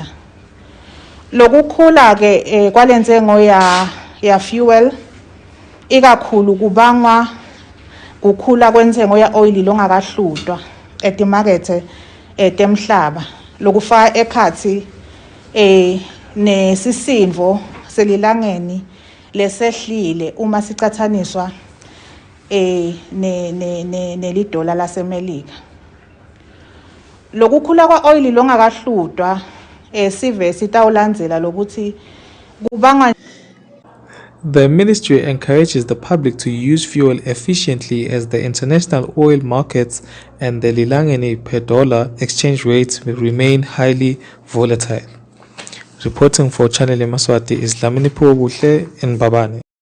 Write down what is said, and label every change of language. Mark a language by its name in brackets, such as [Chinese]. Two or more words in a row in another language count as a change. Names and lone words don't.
[Swati] Lokukhula ke kwalenzengo ya fuel ikakhulu kubangwa kukhula kwenzengo ya oil longakahlutwa etimakethe temhlaba lokufaka ekhathi nesisindvo selilangeni lesehlile uma sicathaniswa nelidola lasemelika. Lokukhula kwa oil longakahlutwa sive sitawulandzela lokuthi kubangwa. [English] The ministry encourages the public to use fuel efficiently as the international oil markets and the lilangeni per dollar exchange rates will remain highly volatile. Reporting for Channel Yemaswati is Lamini Buhle in Babane.